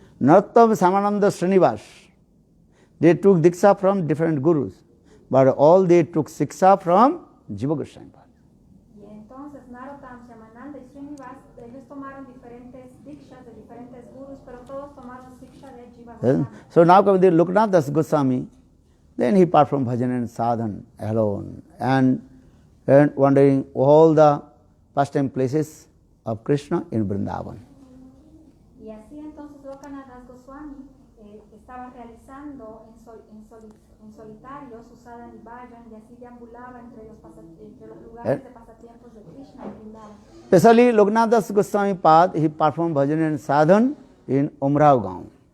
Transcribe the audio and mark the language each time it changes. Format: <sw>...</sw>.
<en>Nattam Samananda Srinivas, they took Diksha from different gurus, but all they took Siksha from Jiva Goswami Pad.</en> <es>Y entonces Narottam, Shyamananda y Srinivas, ellos tomaron diferentes dikshas de diferentes gurus, pero todos tomaron siksha de Jiva Goswami.</es> <en>So now coming to Lokanath Das Goswami, then he performed bhajan and sadhan alone and wandering all the pastime places of Krishna in Vrindavan.</en> <es>Y así entonces Lokanath Das Goswami estaba realizando en solitario su sadhan y bhajan y así deambulaba entre los lugares de pasatiempos de Krishna en Vrindavan.</es> <en>Especially Lokanath Das Goswami Pad, he performed bhajan and sadhan in Umrao Gaon.</en>